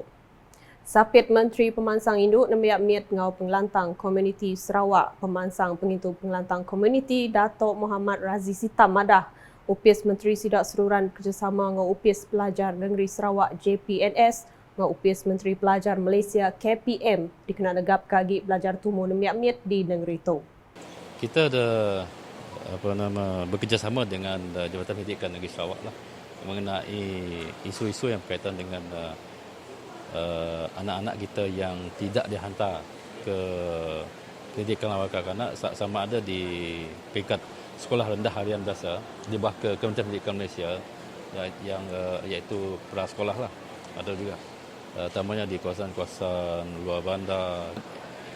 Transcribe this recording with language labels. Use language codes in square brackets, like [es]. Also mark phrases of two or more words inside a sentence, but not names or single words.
[iba] Sapit Menteri Pemansang Induk nembiak miat ngau pengelantang komuniti Sarawak, pemansang pengintu pengelantang komuniti Dato' Muhammad Razi Sitam madah upis Menteri Sidak Seruran kerjasama ngau upis pelajar negeri Sarawak JPNS ngau upis Menteri Pelajar Malaysia KPM dikena negap kagi pelajar tumbuh nembiak miat di negeri tu. [ms] Kita ada bekerjasama dengan Jabatan Pendidikan Negeri Sarawak lah mengenai isu-isu yang berkaitan dengan anak-anak kita yang tidak dihantar ke pendidikan awal kanak-kanak sama ada di peringkat sekolah rendah harian biasa di bawah ke Kementerian Pendidikan Malaysia yang iaitu prasekolah lah ada juga, utamanya di kawasan-kawasan luar bandar.